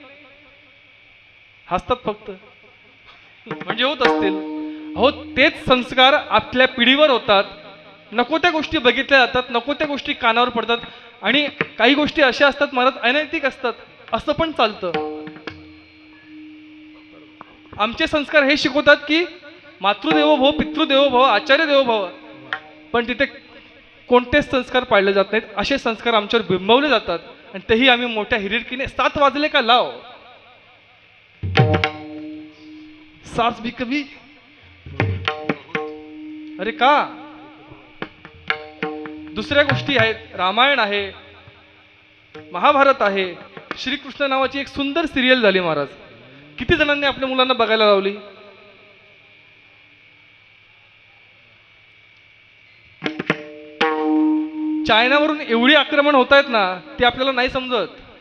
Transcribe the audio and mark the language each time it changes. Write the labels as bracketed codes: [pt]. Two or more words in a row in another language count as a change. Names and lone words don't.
[mr] हसतात फक्त, म्हणजे होत असतील. हो, तेच संस्कार आपल्या पिढीवर होतात. नको त्या गोष्टी बघितल्या जातात, नको त्या गोष्टी कानावर पडतात, आणि काही गोष्टी अशा असतात महाराज, अनैतिक असतात, असं पण चालतं. आमचे संस्कार हे शिकवतात की [sa] मातृदेवो भव, पितृदेवो भव, आचार्य देवो भव, [mr] पण तिथे कोणतेच संस्कार पाळले जात नाहीत. असे संस्कार आमच्यावर बिंबवले जातात, आणि तेही आम्ही मोठ्या हिरिरकीने 7 वाजले का लाव, सास भी कभी. अरे का? दुसऱ्या गोष्टी आहेत, रामायण आहे, महाभारत आहे, श्रीकृष्ण नावाची एक सुंदर सिरियल झाली महाराज. किती जणांनी आपल्या मुलांना बघायला लावली? चायनावरून एवढी आक्रमण होत आहेत ना, ती आपल्याला नाही समजत.